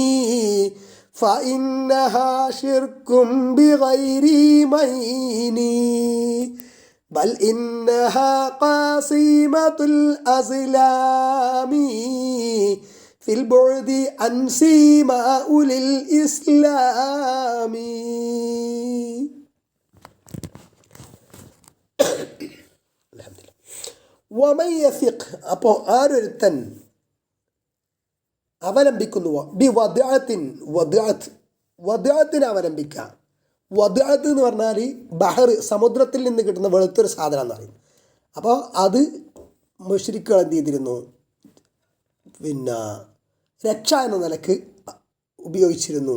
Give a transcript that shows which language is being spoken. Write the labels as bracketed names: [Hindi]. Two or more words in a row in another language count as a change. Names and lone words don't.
[Arabic] فإنها شرك بغير مين بل إنها قاسمة الأزلام في البعد عن سيماء للإسلام. ومن يثق [Malayalam] അപ്പോൾ ആരൊരുത്തൻ അവലംബിക്കുന്നുവോ ബി വദ്അത്തിന് അവലംബിക്കുക. വദ്അത്ത് എന്ന് പറഞ്ഞാൽ ബഹർ സമുദ്രത്തിൽ നിന്ന് കിട്ടുന്ന വെളുത്തൊരു സാധനം എന്ന് പറയും. അപ്പോൾ അത് മുശ്രിക്കുകൾ എന്ത് ചെയ്തിരുന്നു, രക്ഷ എന്ന നിലക്ക് ഉപയോഗിച്ചിരുന്നു.